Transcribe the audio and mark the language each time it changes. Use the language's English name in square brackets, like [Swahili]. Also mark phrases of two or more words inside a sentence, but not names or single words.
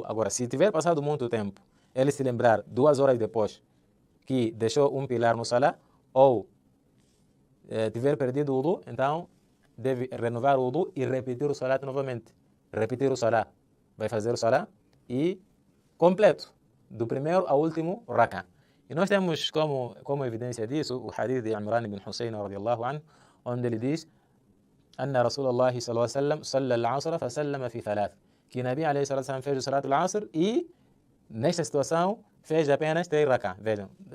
[Portuguese] Agora, se tiver passado muito tempo, ele se lembrar 2 horas depois que deixou um pilar no salah ou tiver perdido o wudu, então deve renovar o wudu e repetir o salat novamente. Repetir o salat. Vai fazer o salat e completo, do primeiro ao último raka. E nós temos como evidência disso o hadith de Imran ibn Hussein [Arabic] رضي الله عنه, [Portuguese] onde ele diz [Arabic] أن رسول الله صلى الله عليه وسلم صلى العصر فسلم في ثلاث. [Portuguese] Que Nabi [Arabic] عليه الصلاة والسلام [Portuguese] fez o [Arabic] صلاة العصر [Portuguese] e nesta situação fez apenas 3 rak'ah. Vejam,